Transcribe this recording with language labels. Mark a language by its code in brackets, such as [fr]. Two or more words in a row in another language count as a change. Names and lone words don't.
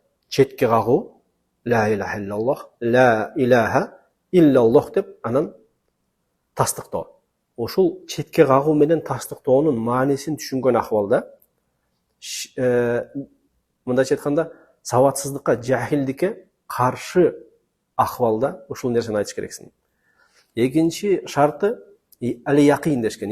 [ky] Четке кагуу, [ar] لا إله إلا الله، لا إله إلا الله [ky] деп анан тастыктоо. Ошол четке кагуу менен тастыктоонун маанисин түшүнгөн акыбалда, мындайча айтканда, сабатсыздыкка, жахилдикке каршы акыбалда ушул нерсени айтыш керексиң. Экинчи шарты али якин дешкен.